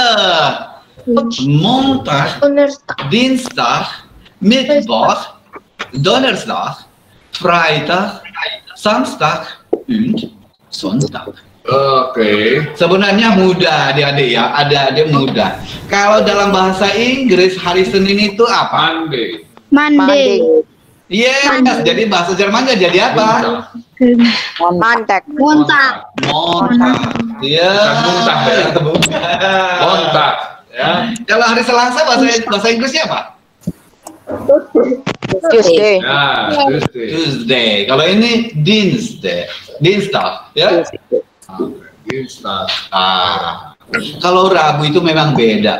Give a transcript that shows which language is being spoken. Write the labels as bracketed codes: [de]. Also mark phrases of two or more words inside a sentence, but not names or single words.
[de] Montag, Dienstag, Mittwoch, Donnerstag, Freitag, Samstag, und Sonntag. [id] Oke. Sebenarnya mudah adik-adik ya, adik-adik mudah. Kalau dalam bahasa Inggris hari Senin itu apa? [en] Monday. Monday. Yes, [id] jadi bahasa Jermannya jadi apa? [de] Mantek. Kontak. [id] Montag. Iya. Montag ya. Kontak. Ya. Kalau hari Selasa bahasa Inggrisnya apa? [en] Tuesday. [id] Nah, Tuesday. Tuesday. Kalau ini Dienstag, ya. [de] Dienstag. [id] Kalau Rabu itu memang beda.